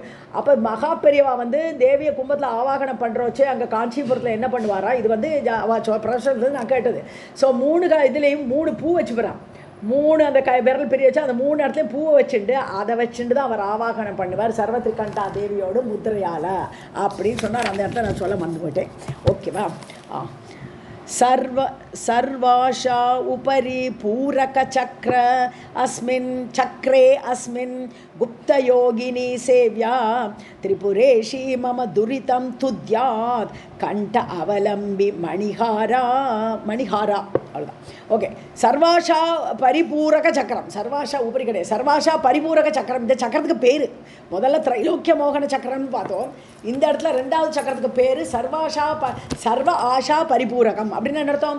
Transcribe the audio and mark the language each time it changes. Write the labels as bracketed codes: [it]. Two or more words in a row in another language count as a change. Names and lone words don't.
[ta] அப்போ மகா பெரியவா தேவியை கும்பத்தில் ஆவாகனம் பண்ணுறோச்சே அங்கே காஞ்சிபுரத்தில் என்ன பண்ணுவாரா, இது பிரசன்றது நான் கேட்டது. ஸோ 3 இதுலேயும் 3 பூ வச்சுக்கிறான். 3 அந்த விரல் பெரிய வச்சா அந்த 3 இடத்துலையும் பூவை வச்சுட்டு அதை வச்சுட்டு தான் அவர் ஆவாகனம் பண்ணுவார் சர்வத்ரிகண்டா தேவியோட முத்திரையால் அப்படின்னு சொன்னார். அந்த இடத்துல நான் சொல்ல மறந்து போயிட்டேன். ஓகேவா? [sa] सर्वाशा उपरि पूरकचक्र अस्मिन् चक्रे अस्मिन् गुप्तयोगिनी सेव्या त्रिपुरेशी मम दुरितं तुद्यात् कंठ अवलंबि मणिहारा அவ்வளோதான். [ta] ஓகே. சர்வாஷா பரிபூரக சக்கரம். சர்வாஷா உபரி கிடையாது, சர்வாஷா பரிபூரக சக்கரம். இந்த சக்கரத்துக்கு பேர் முதல்ல திரைலோக்கிய மோகன சக்கரம்னு பார்த்தோம். இந்த இடத்துல 2வது சக்கரத்துக்கு பேர் சர்வ ஆஷா பரிபூரகம். அப்படின்னு என்ன அர்த்தம்?